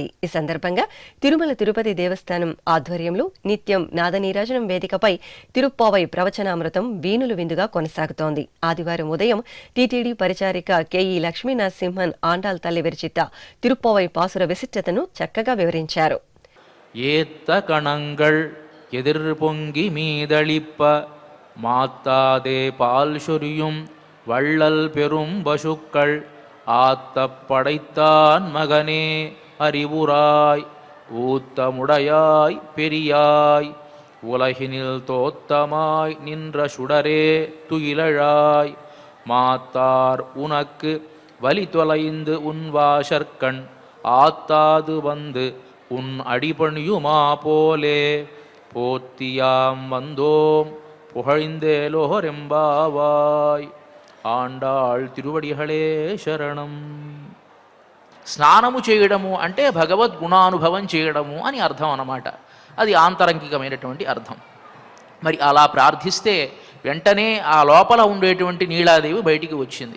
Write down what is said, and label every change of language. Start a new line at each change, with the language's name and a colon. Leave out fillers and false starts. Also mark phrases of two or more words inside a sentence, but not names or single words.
Telugu: ఈ సందర్భంగా తిరుమల తిరుపతి దేవస్థానం ఆధ్వర్యంలో నిత్యం నాదనీరాజనం వేదికపై తిరుప్పావై ప్రవచనామృతం వీణులు విందుగా కొనసాగుతోంది. ఆదివారం ఉదయం టీటీడీ పరిచారిక కెఈ లక్ష్మీ నరసింహన్ ఆండాల్ తల్లి విరచిత తిరుప్పావై పాసుర విశిష్టతను చక్కగా వివరించారు.
Tamil: ஏத்த கணங்கள் எதிர்பொங்கி மீதளிப்ப மாத்தாதே பால் சொரியும் வள்ளல் பெரும் பசுக்கள் ஆத்த படைத்தான் மகனே அறிவுராய் ஊத்தமுடையாய் பெரியாய் உலகினில் தோத்தமாய் நின்ற சுடரே துயிலழாய் மாத்தார் உனக்கு வலி தொலைந்து உன்வாசற்கண் ஆத்தாது வந்து உன் அடிபணியுமா போலே போத்தியாம் வந்தோம் புகழ்ந்தேலோரெம்பாவாய்.
Telugu: ఆండాళ్ తిరువడిహళే శరణం. స్నానము చేయడము అంటే భగవద్గుణానుభవం చేయడము అని అర్థం అన్నమాట. అది ఆంతరంగికమైనటువంటి అర్థం. మరి అలా ప్రార్థిస్తే వెంటనే ఆ లోపల ఉండేటువంటి నీలాదేవి బయటికి వచ్చింది.